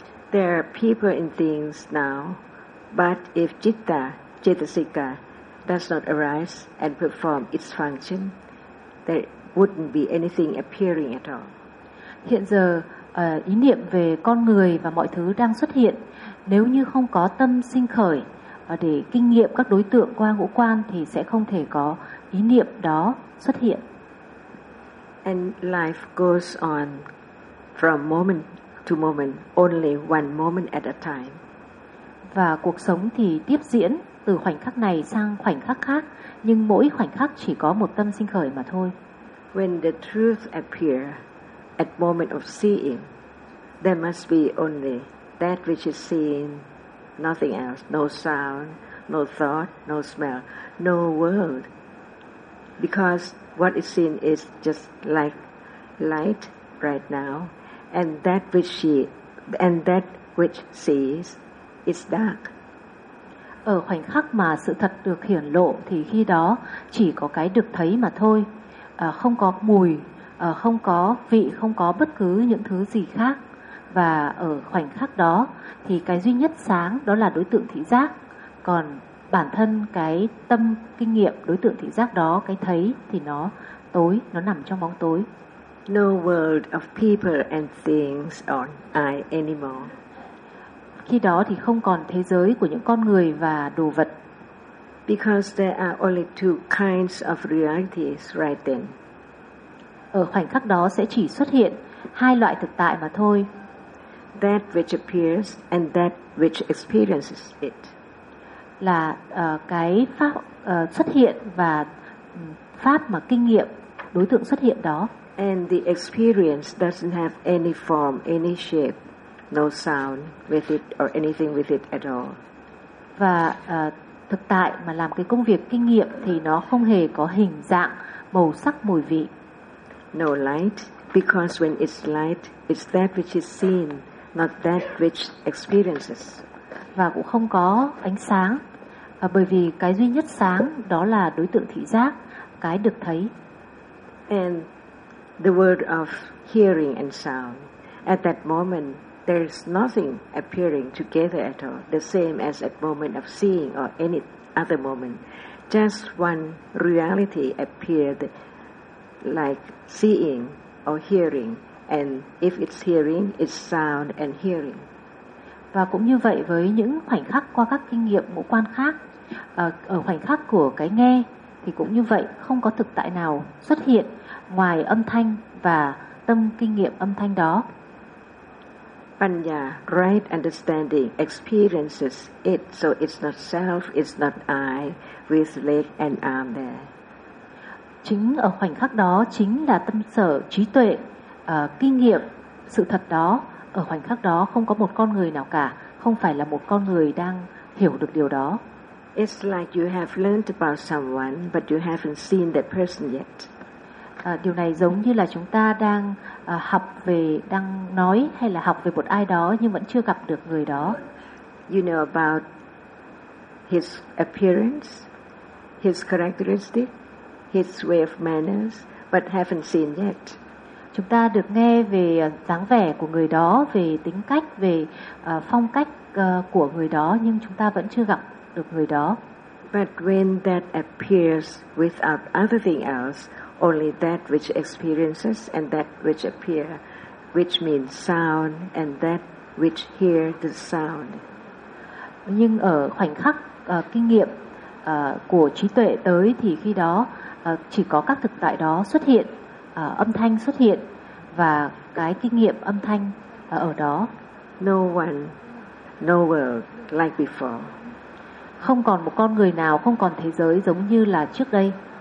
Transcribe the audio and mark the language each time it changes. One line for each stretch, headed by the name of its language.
English: There are people and things now, but if citta, cetasika does not arise and perform its function, there wouldn't be anything appearing at all.
Vietnamese: Hiện giờ ý niệm về con người và mọi thứ đang xuất hiện. Nếu như không có tâm sinh khởi để kinh nghiệm các đối tượng qua ngũ quan thì sẽ không thể có ý niệm đó xuất hiện.
English: And life goes on from moment to moment, only one moment at a time.
Vietnamese: Và cuộc sống thì tiếp diễn từ khoảnh khắc này sang khoảnh khắc khác, nhưng mỗi khoảnh khắc chỉ có một tâm sinh khởi mà thôi.
English: When the truth appears at moment of seeing, there must be only that which is seen, nothing else, no sound, no thought, no smell, no world. Because what is seen is just like light right now, and that which sees is dark.
Vietnamese: Ở khoảnh khắc mà sự thật được hiển lộ thì khi đó chỉ có cái được thấy mà thôi, không có mùi, không có vị, không có bất cứ những thứ gì khác. Và ở khoảnh khắc đó thì cái duy nhất sáng đó là đối tượng thị giác. Còn bản thân cái tâm kinh nghiệm đối tượng thị giác đó, cái thấy thì nó tối, nó nằm trong bóng tối.
English: No world of people and things or I anymore.
Vietnamese: Khi đó thì không còn thế giới của những con người và đồ vật.
English: Because there are only two kinds of realities right then.
Vietnamese: Ở khoảnh khắc đó sẽ chỉ xuất hiện hai loại thực tại mà thôi.
English: That which appears and that which experiences it.
Vietnamese: Là cái pháp xuất hiện và pháp mà kinh nghiệm đối tượng xuất hiện đó.
English: And the experience doesn't have any form, any shape, no sound with it or anything with it at all.
Vietnamese: Và thực tại mà làm cái công việc kinh nghiệm thì nó không hề có hình dạng, màu sắc, mùi vị.
English: No light, because when it's light, it's that which is seen, not that which experiences.
Vietnamese: Và cũng không có ánh sáng, bởi vì cái duy nhất sáng đó là đối tượng thị giác, cái được thấy.
English: And the world of hearing and sound, at that moment, there is nothing appearing together at all, the same as at moment of seeing or any other moment. Just one reality appeared like seeing or hearing. And if it's hearing, it's sound and hearing.
Vietnamese: Và cũng như vậy với những khoảnh khắc qua các kinh nghiệm ngũ quan khác, ở khoảnh khắc của cái nghe thì cũng như vậy, không có thực tại nào xuất hiện ngoài âm thanh và tâm kinh nghiệm âm thanh đó.
English: Panya, right understanding, experiences it, so it's not self, it's not I, with leg and arm there.
Vietnamese: Chính ở khoảnh khắc đó chính là tâm sở trí tuệ. Kinh nghiệm sự thật đó, ở khoảnh khắc đó không có một con người nào cả, không phải là một con người đang hiểu được điều đó.
English: It's like you have learned about someone but you haven't seen that person yet.
Vietnamese: Điều này giống như là chúng ta đang học về, đang nói hay là học về một ai đó nhưng vẫn chưa gặp được người đó.
English: You know about his appearance, his characteristic, his way of manners but haven't seen yet.
Vietnamese: Chúng ta được nghe về dáng vẻ của người đó, về tính cách, về phong cách của người đó, nhưng chúng ta vẫn chưa gặp được người đó.
English: But when that appears without other thing else, only that which experiences and that which appear, which means sound and that which hear the sound.
Vietnamese: Nhưng ở khoảnh khắc kinh nghiệm của trí tuệ tới thì khi đó chỉ có các thực tại đó xuất hiện. Âm thanh xuất hiện và cái kinh nghiệm âm thanh ở đó.
English: No one, no world like before.
Vietnamese: Không còn một con người nào, không còn thế giới giống như là trước đây.